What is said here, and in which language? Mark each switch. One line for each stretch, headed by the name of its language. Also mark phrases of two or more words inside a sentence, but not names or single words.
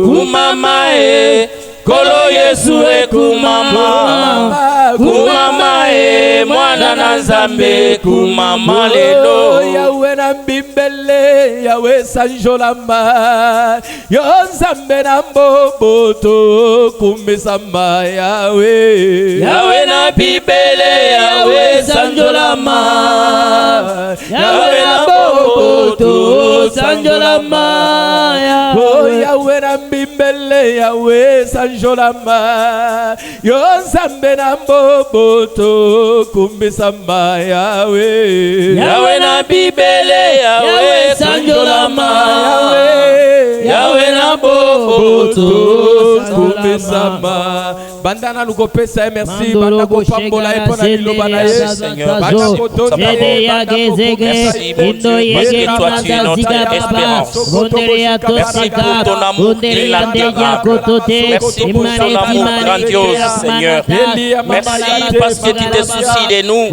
Lingala: Kumama e kolo Yesu e kumama. Kumama e mwana na Nzambe kumama lelo. Yawe na mbimbele Yawe sanjolama. Yo Nzambe na mboboto kumisama Yawe. Yawe na bibele Yawe sanjolama. Yawe na mboboto sanjolama. Oh Yawe na mbimbele Yawe sanjolama. Yo Nzambe na mboboto kumisama Yawe. Yawe na bibele Yawe sanjolama. Yawe na mboboto kumisama. Bandana lukopesa merci banda kopambola epona liloba na ye.
French: Merci parce que toi tu es notre espérance. Merci pour ton amour inatteignable. Merci pour ton amour grandiose, Seigneur. Merci parce que tu te soucies de nous.